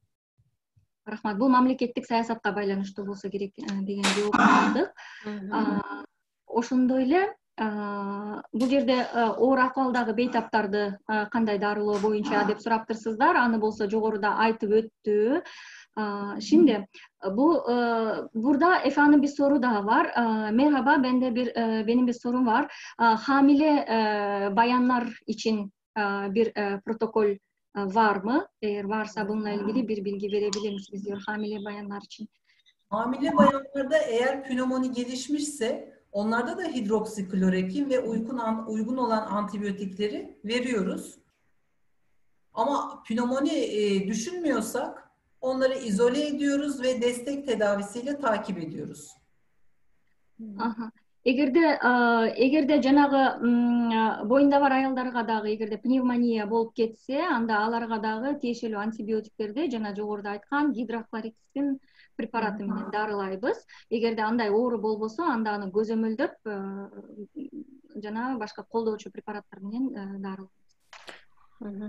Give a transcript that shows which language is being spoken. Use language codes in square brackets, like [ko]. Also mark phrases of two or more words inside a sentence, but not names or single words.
[ky] Рахмат. Бул мамлекеттик саясатка байланыштуу болсо керек деген жооп алдык. Ошондой эле бул жерде оор акыбалдагы бейтаптарды кандай дарылоо боюнча деп сураптырсыздар. Аны болсо жогоруда айтып өттү. [tr] Şimdi burada efendim bir soru daha var. Merhaba, benim bir sorum var. Hamile bayanlar için bir protokol var mı? Eğer varsa bununla ilgili bir bilgi verebilir misiniz diyor hamile bayanlar için. Hamile bayanlarda eğer pnömoni gelişmişse onlarda da hidroksiklorokin ve uygun olan antibiyotikleri veriyoruz. Ama pnömoni düşünmüyorsak onları izole ediyoruz ve destek tedavisiyle takip ediyoruz. Aha. [ky] Эгерде жанагы боюнда бар аялдарга дагы эгерде пневмония болуп кетсе, анда аларга дагы тиешелүү антибиотиктерди жана жогоруда айткан гидроклорексин препараты менен дарылайбыз. Эгерде андай оору болбосо, анда аны көзөмөлдөп жана башка колдоочу препараттар менен дарылайбыз.